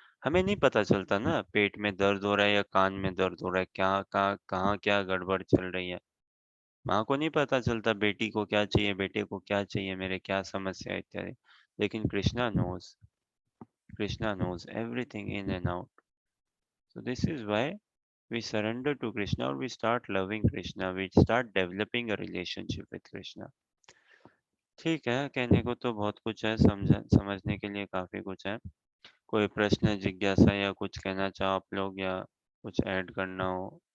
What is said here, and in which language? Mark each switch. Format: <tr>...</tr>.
<hi>हमें नहीं पता चलता ना, पेट में दर्द हो रहा है या कान में दर्द हो रहा है, क्या कहाँ क्या गड़बड़ चल रही है। माँ को नहीं पता चलता बेटी को क्या चाहिए, बेटे को क्या चाहिए, मेरे क्या समस्या है इत्यादि।</hi> <en>लेकिन Krishna knows everything in and out. So this is why we surrender to Krishna, or we start loving Krishna, we start developing a relationship with Krishna.</en> <hi>ठीक है, कहने को तो बहुत कुछ है, समझने के लिए काफी कुछ है। कोई प्रश्न, जिज्ञासा या कुछ कहना चाहो आप लोग, या कुछ ऐड करना हो?</hi>